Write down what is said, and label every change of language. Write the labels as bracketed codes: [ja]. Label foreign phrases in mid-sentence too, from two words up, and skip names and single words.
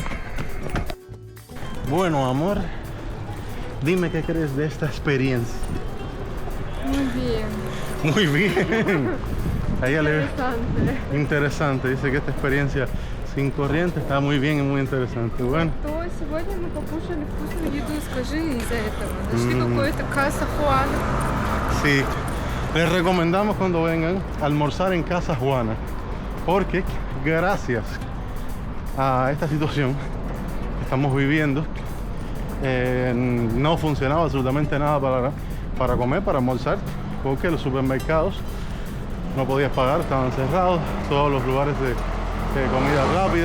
[es] Bueno, amor, dime qué crees de esta experiencia. Muy bien. Muy bien. A ella le Interesante. interesante. Dice que esta experiencia sin corriente está muy bien y muy interesante. Bueno, [ru] То сегодня мы покушали вкусную еду, скажи, из-за этого. Нашли какое-то Casa Juana. [es] sí, les recomendamos cuando vengan a almorzar en Casa Juana, porque gracias a esta situación que estamos viviendo, no funcionaba absolutamente nada para comer, para almorzar, porque los supermercados no podías pagar, estaban cerrados, todos los lugares de comida rápida.